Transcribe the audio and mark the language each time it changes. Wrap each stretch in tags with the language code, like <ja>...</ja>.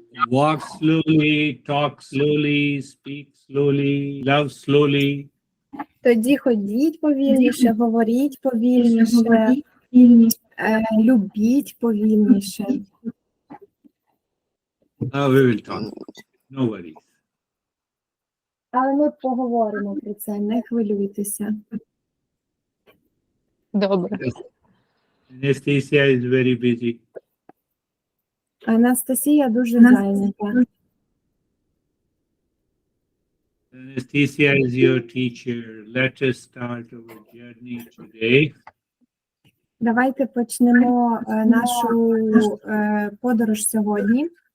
<en>Walk slowly, talk slowly, speak slowly, love slowly.</en> <uk>Тоді ходіть повільніше, говоріть повільніше, любіть повільніше.</uk> <en>We will talk. No worries.</en> <uk>Але ми поговоримо про це, не хвилюйтеся. Добре.</uk> <en>Anastasia is very busy.</en> <uk>Анастасія дуже зайнята.</uk> <en>Anastasia is your teacher. Let us start our journey today.</en> <uk>Давайте почнемо нашу подорож сьогодні.</uk>